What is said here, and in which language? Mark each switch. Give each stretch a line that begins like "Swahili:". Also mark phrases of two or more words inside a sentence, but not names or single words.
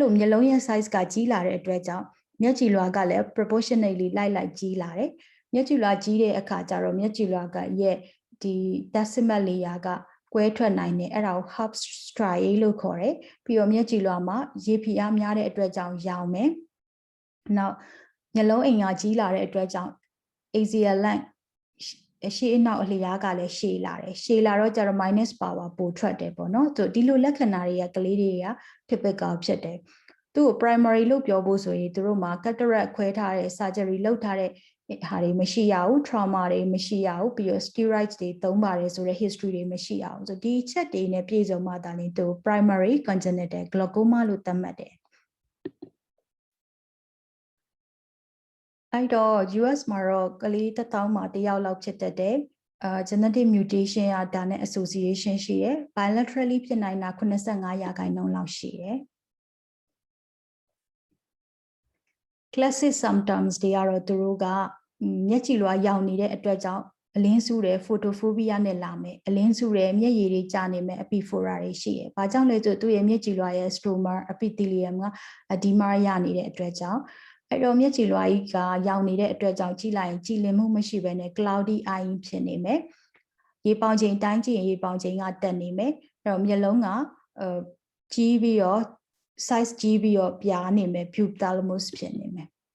Burmese: လိုမျက်လုံးရဲ့ size ကကြီးလာတဲ့အတွက်ကြောင့်မျက်ကြည်လွှာကလည်း proportionately လိုက်ကြီးလာတယ်မျက်ကြည်လွှာကြီးတဲ့အခါကျတော့မျက်ကြည်လွှာကရဲ့ဒီ
English: decimal layer
Burmese: ကကွဲထွက်နိုင် တယ်အဲ့ဒါကို
English: half striae
Burmese: လို့ခေါ်တယ်ပြီးတော့မျက်ကြည်လွှာမှာရေဖိအားများတဲ့အတွက်ကြောင့်ရောင်မယ်နောက်မျက်လုံးအိမ်ကကြီးလာ တဲ့အတွက်ကြောင့်
English: axial length
Burmese: ရှေ့အနောက်အလျားကလည်းရှည်လာတယ်ရှည်လာတော့ကျတော့
English: minus power
Burmese: ပိုထွက်တယ်ပေါ့နော်ဆိုဒီလိုလက္ခဏာတွေကကလေးတွေက typical ဖြစ်တယ်သူ့ကို primary လို့ပြောဖို့ဆိုရင်သူတို့မှာ cataract ခွဲထားတဲ့ surgery လုပ်ထားတဲ့ဟာတွေမရှိရဘူး trauma တွေမရှိရဘူးပြီးတော့ steroids တွေသုံးပါတယ်ဆိုတဲ့ history တွေမရှိရဘူးဆိုဒီချက်တွေနဲ့ပြည့်စုံမှသာလျှင်သူ
English: primary congenital glaucoma
Burmese: လို့သတ်မှတ်တယ် အဲ့တော့ US မှာတော့ကလေး1000မှာတယောက်လောက်ဖြစ်တတ်တယ်
English: genetic mutation
Burmese: ကဒါနဲ့ association ရှိတယ် bilaterally ဖြစ်နိုင်တာ85%လောက်ရှိတယ်
English: classic symptoms
Burmese: တွေကတော့သူတို့ကမျက်ကြည်လွှာရောင်နေတဲ့အတွက်ကြောင့်အလင်းစုတယ် photophobia နဲ့လာမယ်အလင်းစုတယ်မျက်ရည်တွေကျနေမယ် epiphora တွေရှိတယ်ဘာကြောင့်လဲဆိုသူ့ရဲ့မျက်ကြည်လွှာရဲ့
English: stroma epithelium
Burmese: က edema ရနေတဲ့အတွက်ကြောင့်အဲ့တော့မျက်ကြည်လွှာကြီးကရောင်နေတဲ့အတွက်ကြောင့်ကြည့်လိုက်ရင်ကြည်လင်မှုမရှိဘဲနဲ့
English: cloudy eye
Burmese: ဖြစ်နေမယ်ရေပေါင်ချိန်တိုင်းကြည့်ရင်ရေပေါင်ချိန်ကတက်နေမယ်အဲ့တော့မျက်လုံးကကြီးပြီးတော့ size ကြီးပြီးတော့ပြားနေမယ် buthalamos ဖြစ်နေမယ်